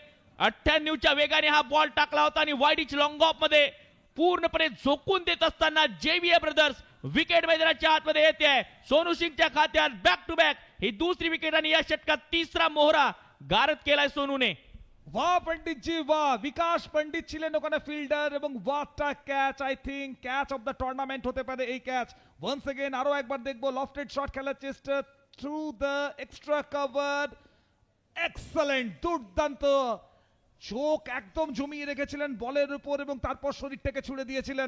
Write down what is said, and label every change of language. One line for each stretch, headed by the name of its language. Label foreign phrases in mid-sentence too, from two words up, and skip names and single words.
Marathi: 98च्या वेगाने हा बॉल टाकला होता आणि वाईडिच
English: long off
Marathi: मध्ये पूर्णपणे झोकून देत असताना जेवीए ब्रदर्स विकेट मैदानाच्या आतमध्ये येते. सोनू सिंगच्या खात्यात
English: back to back
Marathi: ही दुसरी विकेट आणि या षटकात तिसरा मोहरा गारद केलाय सोनूने.
Hindi: वाह पंडित जी वाह.
Bangla: विकास पंडित ছিলেন ওখানে ফিল্ডার এবং
English: what a catch. I think catch of the tournament
Bangla: হতে পারে এই ক্যাচ.
English: once again
Bangla: আরো একবার দেখবো
English: lofted shot
Bangla: খেলার চেষ্টা
English: through the extra cover.
Bangla: এক্সেলেন্ট, দুর্দান্ত. চোখ একদম জমিয়ে রেখেছিলেন বলের উপর এবং তারপর শরীরটাকে ছুড়ে দিয়েছিলেন.